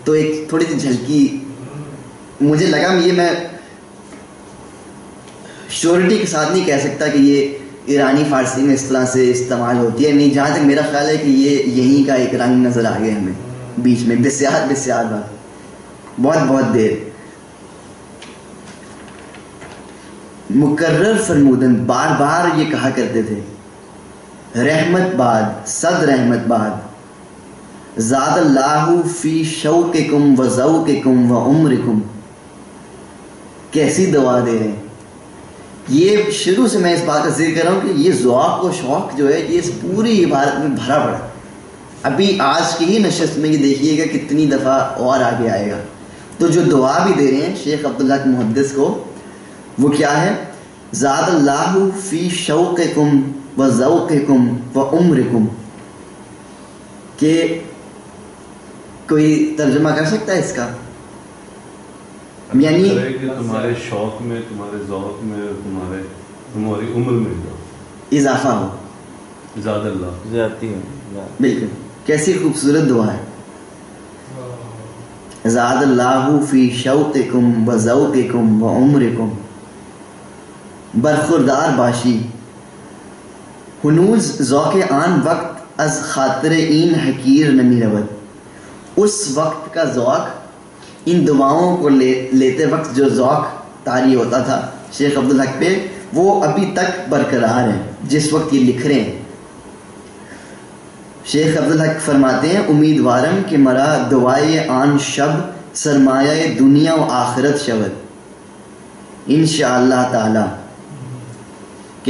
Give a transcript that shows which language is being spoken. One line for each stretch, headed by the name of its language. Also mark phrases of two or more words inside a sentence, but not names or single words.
Urdu: تو ایک تھوڑی سی جھلکی مجھے لگا، یہ میں شیورٹی کے ساتھ نہیں کہہ سکتا کہ یہ ایرانی فارسی میں اس طرح سے استعمال ہوتی ہے، نہیں. جہاں تک میرا خیال ہے کہ یہ یہیں کا ایک رنگ نظر آ گیا ہمیں بیچ میں.
Persian: بسیار بسیار وقت،
Urdu: بہت بہت دیر.
Persian: مکرر فرمودن،
Urdu: بار بار یہ کہا کرتے تھے
Persian: رحمت بعد صد رحمت بعد
Arabic: زاد اللہ فی شوقکم و ذوقکم و عمرکم.
Urdu: کیسی دعا دے رہے ہیں. یہ شروع سے میں اس بات کا ذکر کر رہا ہوں کہ یہ ذوق و شوق جو ہے یہ اس پوری عبارت میں بھرا پڑا. ابھی آج کی ہی نشست میں یہ دیکھیے گا کتنی دفعہ اور آگے آئے گا. تو جو دعا بھی دے رہے ہیں شیخ عبدالحق محدث کو وہ کیا ہے؟
Arabic: زاد اللہ فی شوقکم و ذوقکم و عمرکم.
Urdu: کہ کوئی ترجمہ کر سکتا ہے اس کا؟ یعنی تمہارے شوق میں، تمہارے ذوق میں، تمہاری عمر میں اضافہ ہو.
Arabic: زاد اللہ
Urdu: زیادتی ہے. بالکل، کیسی خوبصورت دعا ہے.
Arabic: زاد اللہ فی شوقکم و ذوقکم و عمرکم.
Persian: برخوردار باشی ہنوز ذوق آن وقت از خاطر این حقیر نمی رود.
Urdu: اس وقت کا ذوق ان دعاؤں کو لیتے وقت جو ذوق طاری ہوتا تھا شیخ عبدالحق پہ، وہ ابھی تک برقرار ہے جس وقت یہ لکھ رہے ہیں. شیخ عبدالحق فرماتے ہیں
Persian: امیدوارم کہ مرا دعائے آن شب سرمایہ دنیا و آخرت شود
Arabic: انشاءاللہ تعالی.